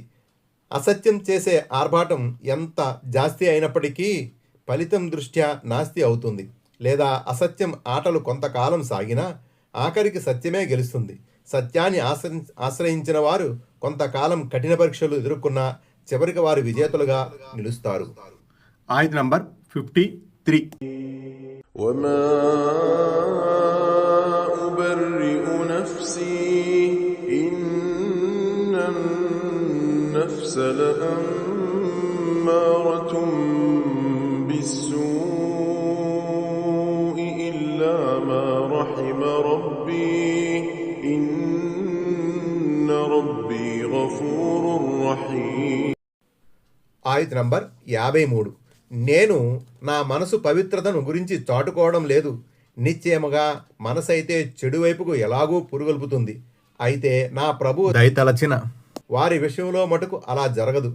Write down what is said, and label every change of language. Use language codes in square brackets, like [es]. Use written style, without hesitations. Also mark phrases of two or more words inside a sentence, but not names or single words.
[te] అసత్యం చేసే ఆర్భాటం ఎంత జాస్తి అయినప్పటికీ ఫలితం దృష్ట్యా నాస్తి అవుతుంది. లేదా అసత్యం ఆటలు కొంతకాలం సాగినా ఆఖరికి సత్యమే గెలుస్తుంది. సత్యాన్ని ఆశ్రయించిన వారు కొంతకాలం కఠిన పరీక్షలు ఎదుర్కొన్నా చివరికి వారు విజేతలుగా నిలుస్తారు. ఆయత్ నంబర్ 53. [ar] وما أبرئ نفسي إن النفس لأمارة بالسوء إلا ما رحم ربي إن ربي غفور رحيم. [te] ఆయత్ నంబర్ 53. నేను నా మనసు పవిత్రతను గురించి చాటుకోవడం లేదు. నిశ్చయముగా మనసైతే చెడు వైపుకు ఎలాగూ పురుగొల్పుతుంది. అయితే నా ప్రభు దయతలచిన వారి విషయంలో మటుకు అలా జరగదు.